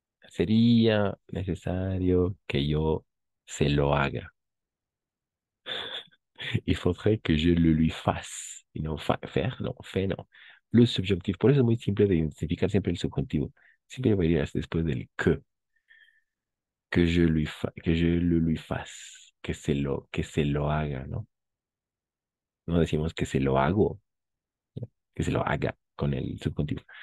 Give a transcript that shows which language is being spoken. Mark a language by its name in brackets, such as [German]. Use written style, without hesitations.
[Spanish] Sería necesario que yo se lo haga. [French] Il faudrait que je le lui fasse. [Spanish] Y no faire, no, fe, no. Plus subjuntivo. Por eso es muy simple de identificar siempre el subjuntivo. Siempre va a ir después del [French] que je le lui fasse, [Spanish] que se lo haga, ¿no? No decimos que se lo hago, que se lo haga con el subjuntivo.